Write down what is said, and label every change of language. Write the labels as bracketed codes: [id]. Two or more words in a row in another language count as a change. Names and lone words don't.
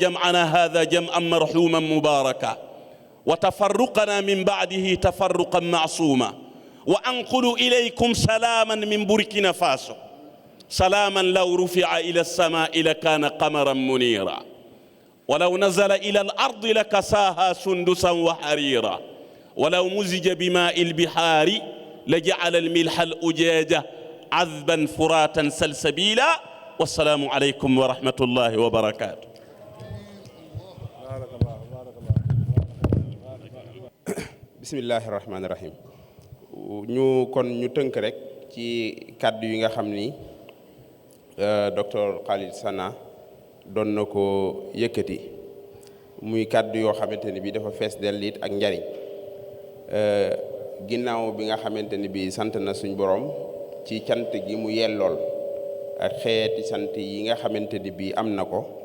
[ar] جمعنا هذا جمعا مرحوما مباركا وتفرقنا من بعده تفرقا معصوما وأنقل إليكم سلاما من بوركينا فاسو سلاما لو رفع إلى السماء لكان قمرا منيرا ولو نزل إلى الأرض لكساها سندسا وحريرا ولو مزج بماء البحار لجعل الملح الأجاج عذبا فراتا سلسبيلا والسلام عليكم ورحمة الله وبركاته. بسم الله الرحمن الرحيم. [wo] ñu tënk rek ci kàddu yi nga xam ni docteur Khalid Sana doon na ko yëkkati muy kàddu yoo xamante ni bi dafa fees dell it ak njariñ ginnaaw bi nga xamante ni bi sant na suñ borom ci cant gi mu yellool ak xeeti sant yi nga xamante ni bi am na ko